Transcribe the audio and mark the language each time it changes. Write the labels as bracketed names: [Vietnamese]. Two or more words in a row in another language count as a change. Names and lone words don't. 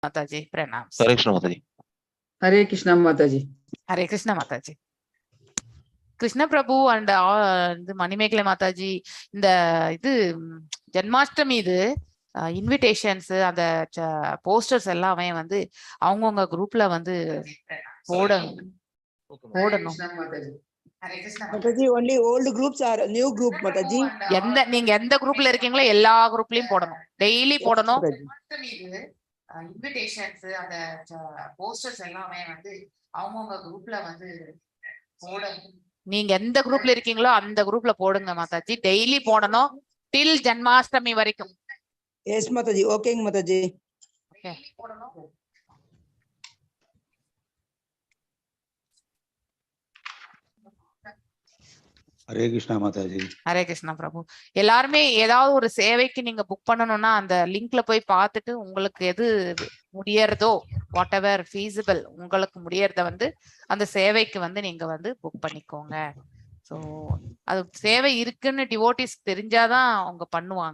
[Hindi] माताजी प्रणाम। हरे कृष्ण माताजी। हरे कृष्णा माताजी। हरे कृष्णा माताजी। [Tamil] கிருஷ்ண பிரபு அண்ட் இது மணிமேகலை மாதாஜி இந்த இது ஜென்மாஷ்டமி இது இன்விடேஷன்ஸ் அந்த போஸ்டர்ஸ் எல்லாமே வந்து அவங்கவுங்க குரூப்ல வந்து போடணும். [English] Mataji, only old groups or new group, Mataji? [Tamil] நீங்க எந்த குரூப்ல இருக்கீங்களோ எல்லா குரூப்லயும் போடணும், டெய்லி போடணும். இன்விடேஷன்ஸ் அந்த போஸ்டர்ஸ் எல்லாமே வந்து அவங்கவுங்க குரூப்ல வந்து போடணும். நீங்க எந்த குரூப்ல இருக்கீங்களோ அந்த குரூப்ல போடுங்க மாதாஜி, டெய்லி போடணும் டில் ஜென்மாஷ்டமி வரைக்கும். [English] Yes, Mataji. Okay, Mataji. Okay. [Hindi] हरे कृष्णा माताजी। हरे कृष्णा प्रभु. [Tamil] எல்லாருமே ஏதாவது ஒரு சேவைக்கு நீங்க புக் பண்ணணும்னா அந்த லிங்க்ல போய் பார்த்துட்டு உங்களுக்கு எது முடியறதோ [English] what ever feasible [Tamil] உங்களுக்கு முடியறத வந்து அந்த சேவைக்கு வந்து நீங்க வந்து புக் பண்ணிக்கோங்க. ஸோ அது சேவை இருக்குன்னு டிவோட்டிஸ் தெரிஞ்சாதான் அவங்க பண்ணுவாங்க.